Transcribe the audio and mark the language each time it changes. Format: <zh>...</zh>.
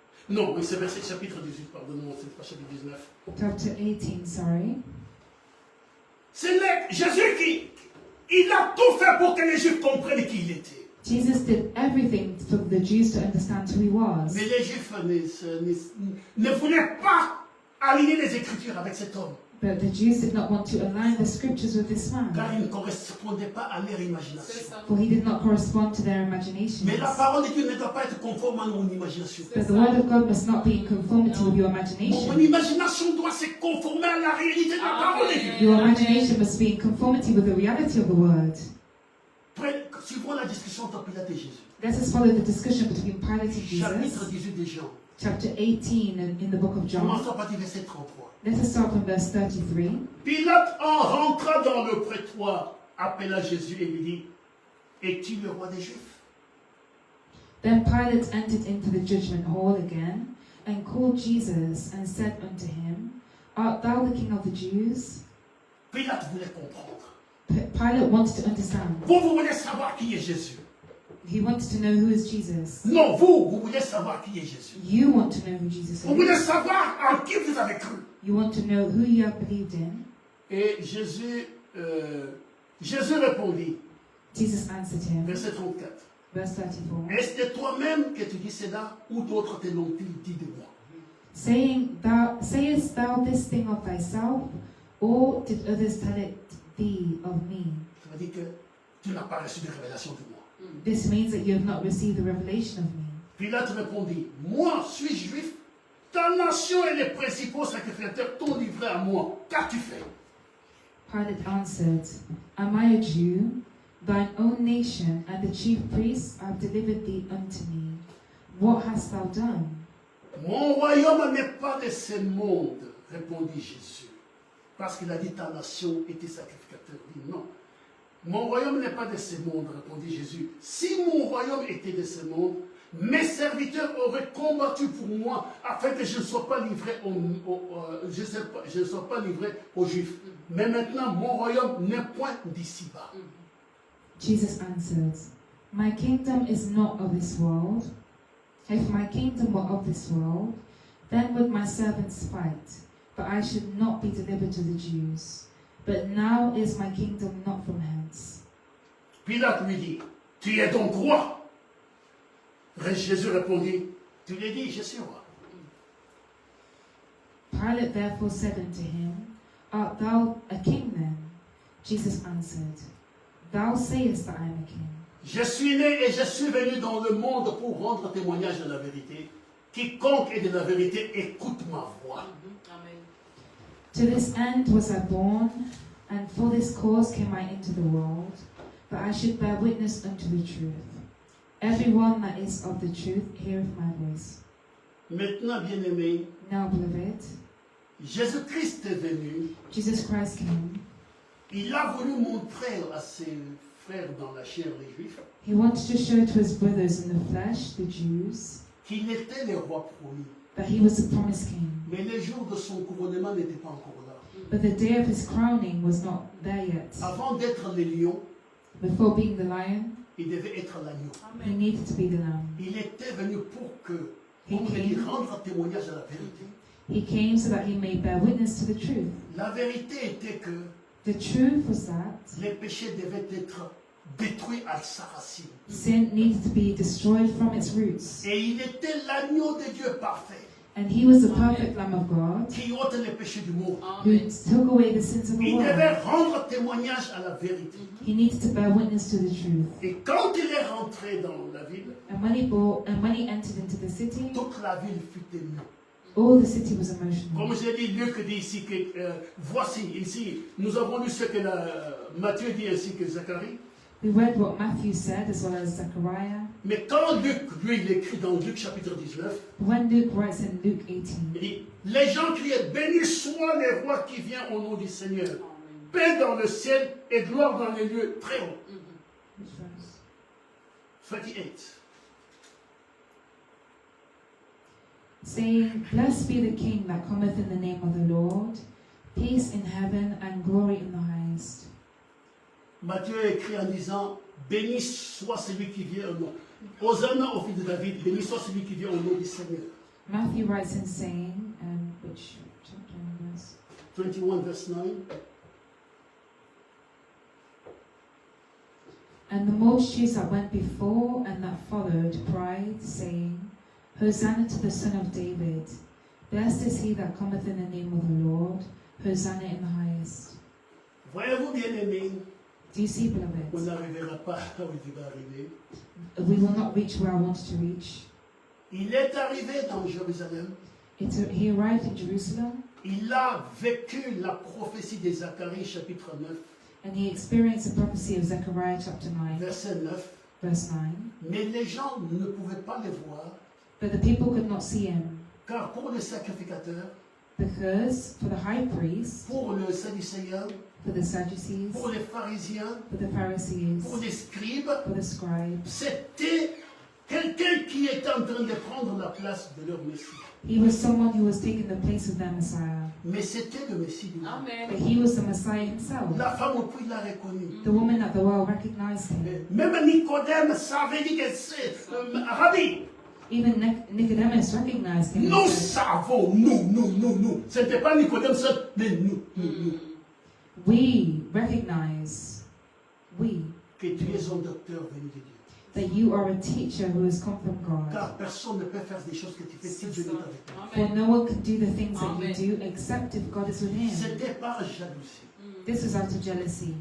<fr>Non, oui, c'est verset chapitre 18, pardonnez-moi, c'est pas chapitre 19.</fr> <en>Chapter 18, sorry.</en> <fr>C'est Jésus qui, il a tout fait pour que les Juifs comprennent qui il était.</fr> <en>Jesus did everything for the Jews to understand who he was.</en> <fr>Mais les Juifs ne voulaient pas aligner les Écritures avec cet homme.</fr> <en>But the Jews did not want to align the scriptures with this</en> <fr>Car</fr> <en>man,</en> <fr>il ne correspondait pas à leur imagination. C'est ça.</fr> <en>for he did not correspond to their imaginations.</en> <fr>Mais la parole de Dieu ne doit pas être conforme à mon imagination.</fr> <en>But the word of God must not be in conformity with your</en> <fr>Mon</fr> <en>imagination.</en> <fr>imagination doit se conformer à la réalité de la parole de Dieu.</fr> <en>Your imagination must be in conformity with the reality of the word.</en> <fr>Suivons la discussion entre Pilate et Jésus.</fr> <en>Let us follow the discussion between Pilate and</en> <fr>Chapitre</fr> <en>Jesus.</en> <fr>18 de Jean.</fr> <en>Chapter 18 in the book of John.</en> <fr>Commençons par du verset 33.</fr> <en>Let us start from verse 33.</en> <fr>Pilate en rentra dans le prétoire, appela Jésus et lui dit, es-tu le roi des Juifs?</fr> <en>Then Pilate entered into the judgment hall again, and called Jesus, and said unto him, Art thou the king of the Jews?</en> <fr>Pilate voulait comprendre.</fr> <en>Pilate wanted to understand.</en> <fr>Vous voulez savoir qui est Jésus?</fr> <en>He wanted to know who is Jesus.</en> <fr>Non, vous voulez savoir qui est Jésus.</fr> <en>You want to know who Jesus</en> <fr>Vous voulez</fr> <en>is.</en> <fr>savoir en qui vous avez cru.</fr> <en>You want to know who you have believed in.</en> <fr>Et Jésus répondit,</fr> <en>Jesus answered him.</en> <fr>verset 34.</fr> <en>Verse 34.</en> <fr>Est-ce de toi-même que tu dis cela ou d'autres te l'ont-ils dit de moi?</fr> <en>Sayest thou this thing of thyself, or did others tell it thee of me?</en> <fr>Ça veut dire que tu n'as pas reçu de révélation de moi.</fr> <en>This means that you have not received the revelation of me.</en> <fr>Pilate répondit, moi, suis-je juif? Ta nation et les principaux sacrificateurs t'ont livré à moi. Qu'as-tu fait?</fr> <en>Pilate answered, Am I a Jew? Thine own nation and the chief priests have delivered thee unto me. What hast thou done?</en> <fr>Mon royaume n'est pas de ce monde, répondit Jésus. Parce qu'il a dit ta nation et tes sacrificateurs. Il dit non. Mon royaume n'est pas de ce monde, répondit Jésus. Si mon royaume était de ce monde, mes serviteurs auraient combattu pour moi afin que je ne sois pas livré je ne sois pas livré aux Juifs. Mais maintenant, mon royaume n'est point d'ici-bas.</fr> <en>Jesus answered, My kingdom is not of this world. If my kingdom were of this world, then would my servants fight, but I should not be delivered to the Jews. But now is my kingdom not from hence.</en> <fr>Pilate lui dit, tu es donc roi? Jésus répondit, tu l'as dit, je suis roi.</fr> <en>Pilate therefore said unto him, Art thou a king then? Jesus answered, Thou sayest that I am a king.</en> <fr>Je suis né et je suis venu dans le monde pour rendre témoignage de la vérité. Quiconque est de la vérité, écoute ma voix. Amen.</fr> <en>To this end was I born, and for this cause came I into the world, that I should bear witness unto the truth. Everyone that is of the truth heareth my voice.</en> <fr>Maintenant, bien-aimé,</fr> <en>Now, beloved,</en> <fr>Jésus-Christ est venu.</fr> <en>Jesus Christ came.</en> <fr>Il a voulu montrer à ses frères dans la chair, les Juifs,</fr> <en>He wanted to show to his brothers in the flesh, the Jews,</en> <fr>qu'il était le roi promis.</fr> <en>that he was the promised king.</en> <fr>Mais le jour de son couronnement n'était pas encore là.</fr> <en>But the day of his crowning was not there yet.</en> <fr>Avant d'être le lion,</fr> <en>Before being the lion,</en> <fr>il devait être l'agneau.</fr> <en>he needed to be the lamb.</en> <fr>Il était venu pour que,</fr> <en>He</en> <fr>pour</fr> <en>came.</en> <fr>venir rendre témoignage à la vérité.</fr> <en>He came so that he may bear witness to the truth.</en> <fr>La vérité était que</fr> <en>The truth was that</en> <fr>les péchés devaient être détruits à sa racine.</fr> <en>sin needed to be destroyed from its roots.</en> <fr>Et il était l'agneau de Dieu parfait,</fr> <en>And he was the perfect Lamb of God</en> <fr>qui ôte les péchés du monde.</fr> <en>who</en> <fr>Amen.</fr> <en>took away the sins of the</en> <fr>Il</fr> <en>world.</en> <fr>devait rendre témoignage à la vérité.</fr> <en>He needed to bear witness to the truth.</en> <fr>Et quand il est rentré dans la ville,</fr> <en>And when he entered into the city,</en> <fr>toute la ville fut émue.</fr> <en>all the city was emotional.</en> <fr>Comme j'ai dit, Luc dit ici que, voici, ici, nous avons lu ce que Matthieu dit ainsi que Zacharie.</fr> <en>We read what Matthew said as well as Zechariah.</en> <fr>Mais quand Luc, lui, il écrit dans Luc chapitre 19,</fr> <en>When Luke writes in Luke 18,</en> <fr>il dit, les gens criaient, béni soit le roi qui vient au nom du Seigneur. Paix dans le ciel et gloire dans les lieux très hauts.</fr> <en>which verse? 38. Saying, Blessed be the King that cometh in the name of the Lord, peace in heaven and glory in the highest.</en> <fr>Matthieu écrit en disant, béni soit celui qui vient au nom. Hosanna au fils de David, béni soit celui qui vient au nom du Seigneur.</fr> <en>Matthew writes in saying, which chapter and verse? 21 verse 9. And the multitudes that went before and that followed cried, saying, Hosanna to the Son of David. Blessed is he that cometh in the name of the Lord. Hosanna in the highest.</en> <fr>Voyez-vous, bien-aimés,</fr> <en>Do you see,</en> <fr>on</fr> <en>beloved?</en> <fr>n'arrivera pas là où il va arriver.</fr> <en>We will not reach where I wanted to reach.</en> <fr>Il est arrivé dans Jérusalem.</fr> <en>He arrived in Jerusalem,</en> <fr>Il a vécu la prophétie de Zacharie, chapitre 9,</fr> <en>and he experienced the prophecy of Zechariah chapter 9,</en> <fr>verset 9.</fr> <en>verse 9.</en> <fr>Mais les gens ne pouvaient pas le voir,</fr> <en>But the people could not see him,</en> <fr>car pour les sacrificateurs,</fr> <en>because for the high priests,</en> <fr>pour les Sadducéens,</fr> <en>for the Sadducees,</en> <fr>pour les pharisiens,</fr> <en>for the Pharisees,</en> <fr>pour les scribes,</fr> <en>for the scribes,</en> <fr>c'était quelqu'un qui était en train de prendre la place de leur Messie.</fr> <en>he was someone who was taking the place of their Messiah.</en> <fr>Mais c'était le Messie du monde.</fr> <en>But</en> <fr>Amen.</fr> <en>he was the Messiah himself.</en> <fr>La femme au puits l'a reconnu.</fr> <en>The woman at the well recognized him.</en> <fr>Même Nicodème savait dire que c'est Rabbi.</fr> <en>Even Nicodemus recognized him.</en> <fr>Nous</fr> <en>and said,</en> <fr>savons, nous. Ce n'était pas Nicodème seul, mais nous.</fr> <en>We recognize,</en> <fr>Que tu es un docteur venu de Dieu.</fr> <en>that you are a teacher who has come from God.</en> <fr>Car personne ne peut faire des choses que tu fais si Dieu n'est avec toi.</fr> <en>For</en> <fr>Amen.</fr> <en>no one can do the things that</en> <fr>Amen.</fr> <en>you do except if God is with him.</en> <fr>C'était par jalousie</fr> <en>This was out of jealousy,</en>